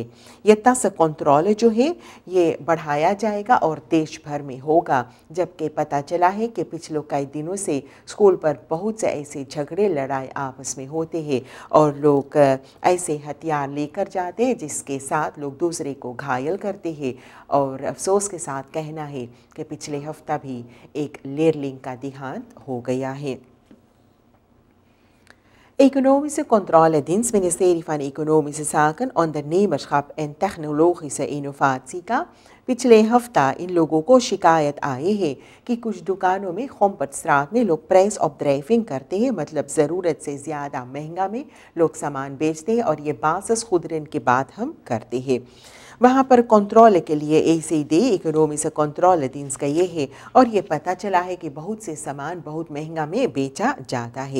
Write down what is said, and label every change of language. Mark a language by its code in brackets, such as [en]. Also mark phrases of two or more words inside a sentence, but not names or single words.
[hns] ये तस कंट्रोल जो है ये बढ़ाया जाएगा और देश भर में होगा, जबकि पता चला है कि पिछले कई दिनों से स्कूल पर बहुत से ऐसे झगड़े लड़ाई आपस में होते हैं और लोग ऐसे हथियार लेकर जाते हैं जिसके साथ लोग दूसरे को घायल करते हैं। और अफसोस के साथ कहना है कि पिछले हफ्ता भी एक लेरलिंग का देहांत हो गया है। Economische controledienst Ministerie van Economische Zaken, Ondernemerschap en Technologische Innovatie का पिछले हफ्ता इन लोगों को शिकायत आई है कि कुछ दुकानों में खोमपतस्त्रात में लोग प्राइस ऑपड्राइविंग करते हैं, मतलब ज़रूरत से ज़्यादा महंगा में लोग सामान बेचते हैं और ये बासस खुदरन की बात हम करते हैं। वहाँ पर कंट्रोल के लिए ECD इकोनॉमिक कंट्रोल dienst गए है और ये पता चला है कि बहुत से सामान बहुत महंगा में बेचा जाता है।